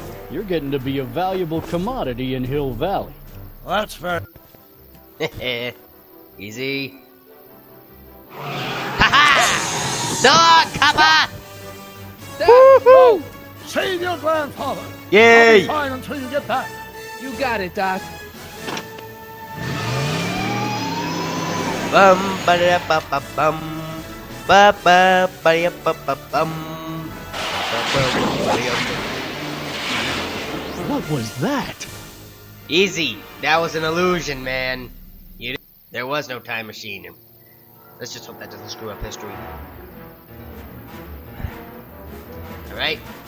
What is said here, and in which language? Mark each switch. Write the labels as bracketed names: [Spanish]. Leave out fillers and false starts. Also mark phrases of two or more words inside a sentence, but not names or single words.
[English] You're getting to be a valuable commodity in Hill Valley. Well, that's fair. Easy. Ha-ha! Dog, copper! Woo-hoo! Save your grandfather. Yay! I'll be fine until you get back. You got it, Doc. Bum ba ba ba bum ba ba ba ba ba bum. What was that? Easy. That was an illusion, man. There was no time machine. Let's just hope that doesn't screw up history. Alright.